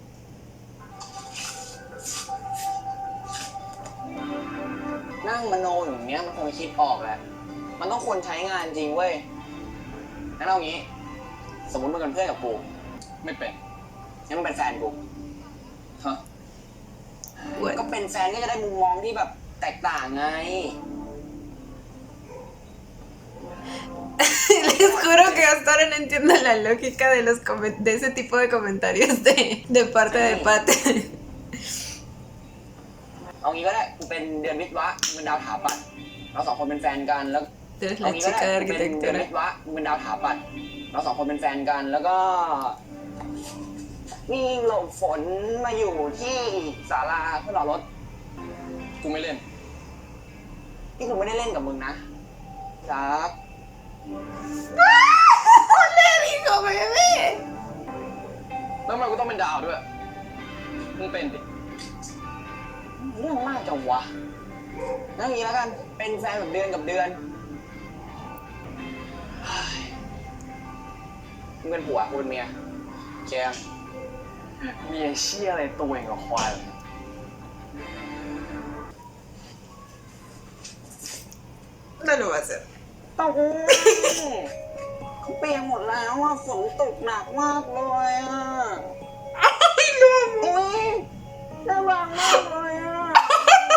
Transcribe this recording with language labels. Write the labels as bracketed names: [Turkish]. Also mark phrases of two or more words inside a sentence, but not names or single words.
[Thai] นั่งมโนอย่างเนี้ยมันคงคิดออกแหละมันต้องควรใช้งานจริงเว้ยงั้นเอางี้สมมติมึงเป็นเพื่อนกับกูไม่เป็นงั้นมึงเป็นแฟนกูฮะ [Spanish] Bueno. [Thai] ก็เป็นแฟนก็จะได้มุมมองที่แบบแตกต่างไง [Spanish] Les juro que hasta ahora no entiendo la lógica de de ese tipo de comentarios de parte de Pat. [Thai] เอางี้ก็ได้กูเป็นเดือนวิทย์วะมึงเป็นดาวถาปัดเราสองคนเป็นแฟนกันแล้ว [Spanish] Tú eres [Thai] เอา [Spanish] la [Thai] งี้ก็ได้ [Spanish] chica de [Thai] กูเป็นเดือน [Spanish] arquitectura. [Thai] วิทย์วะมึงเป็นดาวถาปัดเราสองคนเป็นแฟนกันแล้วก็นี่หลบฝนมาอยู่ที่ศาลาเพื่อรอรถกูไม่เล่นที่กูไม่ได้เล่นกับมึงนะจัก [Spanish] ¡Le dijo bebé! [Thai] แล้วทำไมกูต้องเป็นดาวด้วยมึงเป็นดิเรื่องมากจังวะงั้นอย่างนี้แล้วกันเป็นแฟนแบบเดือนกับเดือนมึงเป็นผัวกูเป็นเมียแกเมียเชี่ยอะไรตัวเองกับควาย [Spanish] No lo va a hacer. [Thai] ตกเขาเปียกหมดแล้วอ่ะฝนตกหนักมากเลยอ่ะ [Spanish] ¡Ay, lo amo! [Thai] อุ้ยน่ารักมากเลยอ่ะ